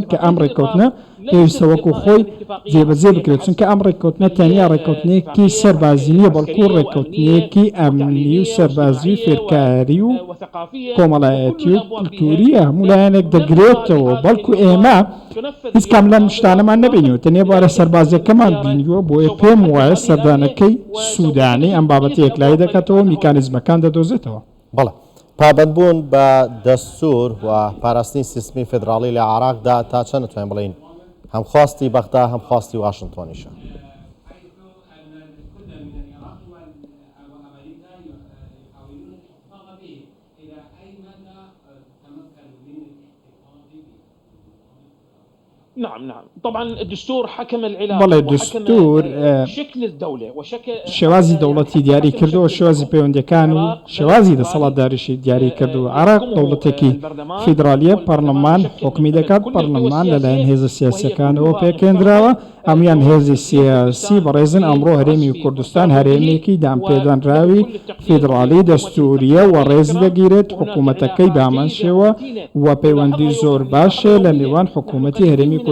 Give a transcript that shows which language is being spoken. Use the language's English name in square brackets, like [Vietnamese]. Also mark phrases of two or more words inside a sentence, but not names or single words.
[Central Kurdish] کە ئەم ڕێکەوتنە پێویستە وەکو خۆی جێبەجێ بکرێت چونکە ئەم ڕێکەوتنە تەنیا ڕێکەوتنێکی سەربازی نیە بەڵکو ڕێکەوتنێکی ئەمنی و سەربازی و فێرکاری و کۆمەڵایەتی و کولتوریە هەموو لایەنێک دەگرێتەوە بەڵکو ئێمە هیچ کام لەم شتانەمان نەبینیوە تەنیا بوارە سەربازیەکەمان بینیوە بۆیە پێم وایە سەردانەکەی سوودانی ئەم بابەتی یەکلایی دەکاتەوە میکانیزمەکان دەدۆزێتەوە. بەڵێ پابەتبوون بە دەستور و پاراستنی سیستمی فێدراڵی لە عراقدا تا چەند دەتوانین بڵین هەم خواستی بەغدا هەم خواستی واشنتۆنیشە. [Arabic] نعم طبعا الدستور حكم العلاقة [Central Kurdish] بەڵێ دستور [Arabic] شكل الدولة وشكل [Central Kurdish] شێوازی دەوڵەتی دیاری کردەوە شێوازی پەیوەندیەکان و شێوازی دەسەڵاتداریشی دیاری کردووە. عراق دەوڵەتێکی فیدرالیە پەرلەمان حکمی دەکات پەرلەمان لەلایەن هێزە سیاسەکانەوە پێکێنراوە ئەمیان هێزی سیاسی بەڕێزن ئەمڕۆ هەرێمی کوردستان هەرێمێکی دامپێدانراوی فیدرالی دەستوریە و ڕێز دەگیرێت حکوومەتەکەی بامان شێوە و پەیوەندی زۆر باشە لە نێوان حکوومەتی هەرێمی